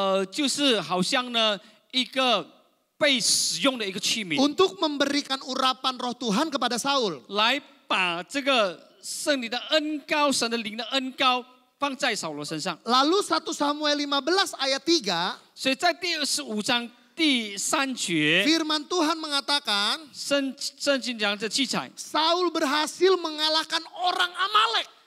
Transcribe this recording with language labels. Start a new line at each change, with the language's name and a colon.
Chinese: 就是好像呢一个被使用的一个器皿，
Indonesian: untuk memberikan urapan Roh Tuhan kepada Saul.
Chinese: 来把这个圣灵的恩膏、神的灵的恩膏放在扫罗身上。
Indonesian: Lalu 1 Samuel 15 ayat 3,
Chinese: 所以在第25章第3节，
Indonesian: firman Tuhan mengatakan,
Chinese: 圣经讲这记载，
Indonesian: Saul berhasil mengalahkan orang Amalek